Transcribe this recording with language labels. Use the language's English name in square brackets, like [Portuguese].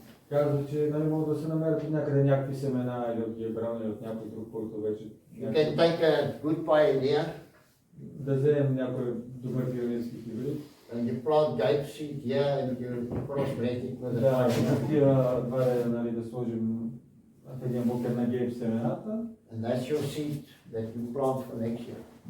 [Bulgarian] Казва, че нали могат да се намерят някъде някакви семена или от гибран или от някой друг, който вече... [English] You can take a good pioneer [Bulgarian] да вземем някой добър пионерски хибрид. [English] and you plant grape seed here and you crossbreed it with the [Bulgarian] Да, [English] pioneer. [Bulgarian] такива два реда, нали, да сложим в един букер на гейп семената. [English] And that's your seed that you plant for next year.